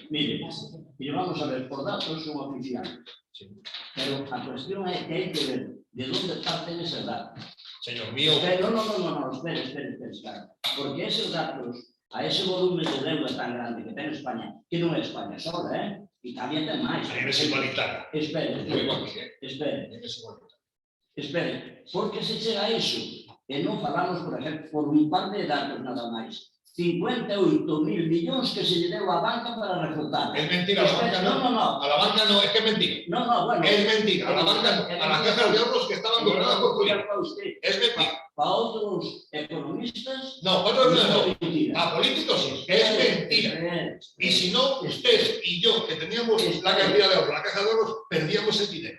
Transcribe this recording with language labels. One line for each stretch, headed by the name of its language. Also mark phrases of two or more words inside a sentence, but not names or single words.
Spanish: Mire, vamos a ver, por datos son oficiales. Pero la cuestión es que hay que ver de dónde parten esos datos. Señor mío, No, espere, claro. Porque esos datos, a ese volumen de deuda tan grande que tiene España, que no es España sola, Italia tiene más. a nivel igualitario.
Galician: Espere, por que se chega a iso? E non falamos, por exemplo, por un par de datos nada máis. 58.000 millóns que se lle deu á banca para reflotar.
Spanish: Es mentira, a la banca no. No. A la banca no, es que es mentira. No, bueno. Es mentira, a la banca no. A las cajas de ahorros que estaban gobernadas por políticos. Es mentira.
Galician: Para outros economistas...
Spanish: No, otros no. Mentira. A políticos sí, es mentira. Y si no, usted y yo, que teníamos la cantidad de ahorros, la caja de ahorros, perdíamos el dinero.